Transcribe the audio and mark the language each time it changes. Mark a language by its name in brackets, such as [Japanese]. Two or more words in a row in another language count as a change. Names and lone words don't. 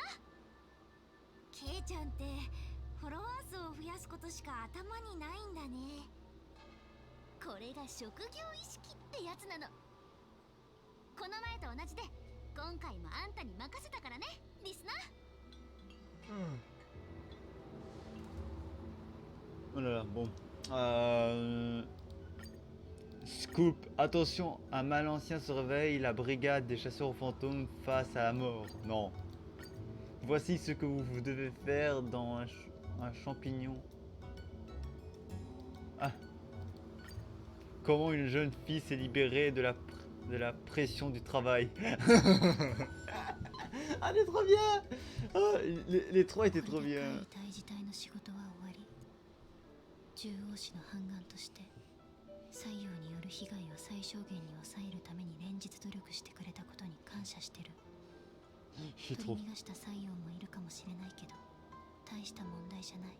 [Japanese] ケイちゃんってフォロワー数を増やすことしか頭にないんだね。これが職業意識ってやつなの。この前と同じで今回もあんたに任せたからね、リスナー。 [French] Oh là là, bon. Scoop, attention, un mal ancien se réveille, la brigade des chasseurs aux fantômes face à la mort. Non. Voici ce que vous devez faire dans un champignon. Ah. Comment une jeune fille s'est libérée de la pression du travail. Ah, elle est trop bien. Oh, les trois étaient trop bien. [Japanese] 中央市の反乱として西洋による被害を最小限に抑えるために連日努力してくれたことに感謝してる。取り逃がした西洋もいるかもしれないけど大した問題じゃない。